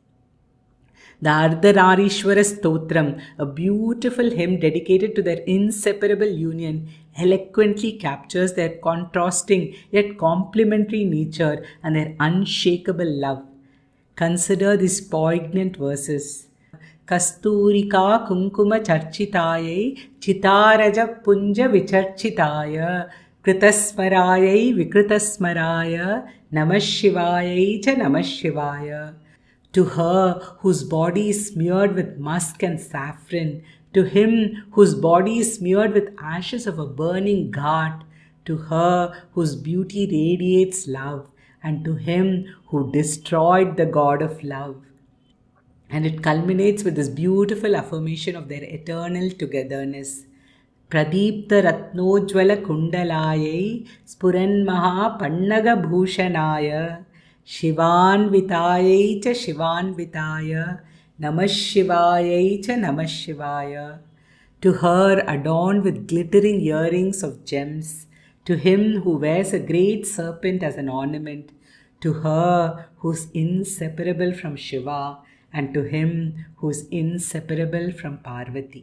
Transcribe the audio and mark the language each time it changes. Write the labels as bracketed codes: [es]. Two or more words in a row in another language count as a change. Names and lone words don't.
[en] The Ardhararishwara Stotram, a beautiful hymn dedicated to their inseparable union, eloquently captures their contrasting yet complementary nature and their unshakable love. Consider these poignant verses. [sa] कस्तूरिका कुङ्कुम चर्चितायै चितारज पुञ्ज विचर्चिताय कृतस्मरायै विकृतस्मराय नमःशिवायै च नमःशिवाय. [en] To her whose body is smeared with musk and saffron, to him whose body is smeared with ashes of a burning ghat, to her whose beauty radiates love, and to him who destroyed the god of love. And it culminates with this beautiful affirmation of their eternal togetherness. [sa] प्रदीप्त रत्नोज्ज्वल कुण्डलायै स्फुरन्महा पन्नग भूषणाय शिवान्वितायै च शिवान्विताय नमः शिवायै च नमः शिवाय. [en] To her adorned with glittering earrings of gems, to him who wears a great serpent as an ornament, to her who is inseparable from Shiva, and to him who is inseparable from Parvati.